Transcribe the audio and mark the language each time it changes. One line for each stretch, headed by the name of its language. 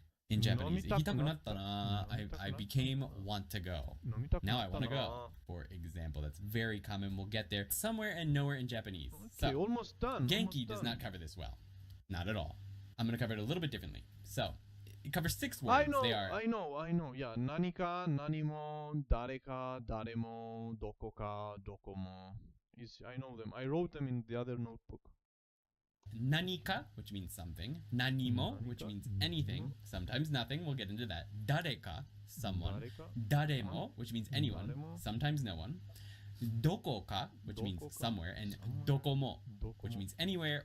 English: In Japanese,
Japanese: ikitaku natta na,
English: I became want to go. Now I want to go. For example, that's very common. We'll get there. Somewhere and nowhere in Japanese. Okay, So, almost done. Genki does not cover this well. Not at all. I'm going to cover it a little bit differently. So, it covers 6 words. They are I know.
Japanese: Yeah, 何か、何も、誰か、誰も、どこか、どこも。
English: I know them. I wrote them in the other notebook. nanika, which means something. Nanimo, which means anything. Sometimes nothing. We'll get into that. Dareka, someone. Daremo, which means anyone. Sometimes no one. Dokoka, which means somewhere. And dokomo, which means anywhere